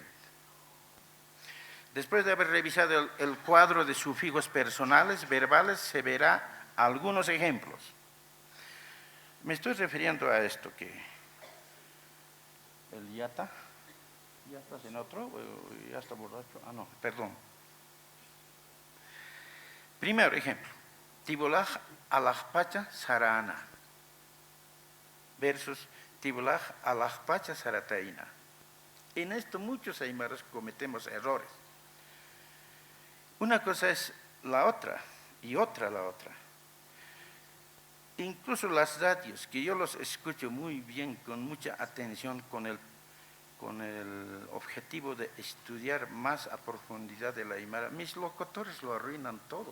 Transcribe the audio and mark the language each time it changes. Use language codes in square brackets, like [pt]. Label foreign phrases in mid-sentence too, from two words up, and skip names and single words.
[es] Después de haber revisado el cuadro de sufijos personales, verbales, se verá algunos ejemplos. Me estoy refiriendo a esto que el yata, ¿ya estás en otro? ¿Ya está borracho? Ah, no, perdón. Primer ejemplo, [ay] Tibolaj alajpacha sarana versus Tibolaj alajpacha sarataina. [es] En esto muchos aymaras cometemos errores. Una cosa es la otra y otra la otra. Incluso las radios, que yo los escucho muy bien, con mucha atención, con el objetivo de estudiar más a profundidad de la aymara, mis locutores lo arruinan todo.